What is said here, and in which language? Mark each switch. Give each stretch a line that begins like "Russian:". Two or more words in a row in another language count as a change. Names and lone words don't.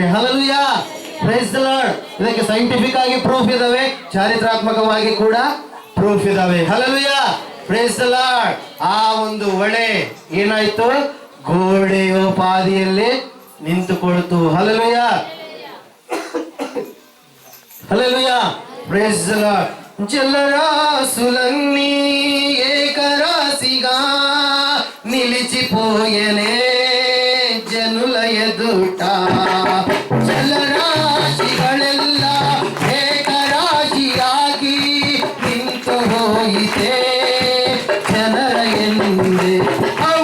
English: Hallelujah. Praise the Lord.
Kannada: ಇದಕ್ಕೆ ಸೈಂಟಿಫಿಕ್ ಆಗಿ ಪ್ರೂಫ್ ಇದಾವೆ, ಚಾರಿತ್ರಾತ್ಮಕವಾಗಿ ಕೂಡ ಪ್ರೂಫ್ ಇದಾವೆ.
English: Hallelujah. Praise the Lord.
Kannada: ಆ ಒಂದು ಹೊಳೆ ಏನಾಯ್ತು? ಗೋಡೆಯೋಪಾದಿಯಲ್ಲಿ ನಿಂತುಕೊಳ್ತು. ಹಲ್ಲಲ್ಯ.
English: Hallelujah Praise the Lord.
Telugu: జలరాసులన్నీ ఏకరాశిగా నిలిచిపోయెనే జనుల ఎదుట.
Kannada: ಜಲರಾಶಿಗಳೆಲ್ಲ ಏಕರಾಶಿಯಾಗಿ ನಿಂತು ಹೋಯಿತೆ ಜನರ ಎಂದೆ.